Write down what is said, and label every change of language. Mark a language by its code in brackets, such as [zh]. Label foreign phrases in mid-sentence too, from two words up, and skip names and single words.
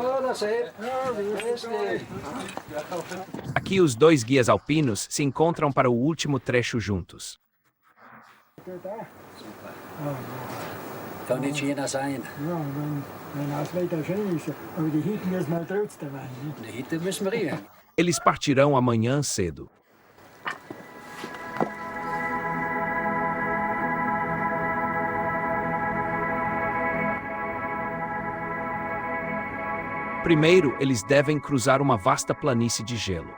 [pt] Aqui os dois guias alpinos se encontram para o último trecho juntos. [de] Kann nicht jeder sein. Heute müssen wir reden. [pt] Eles partirão amanhã cedo. Primeiro, eles devem cruzar uma vasta planície de gelo.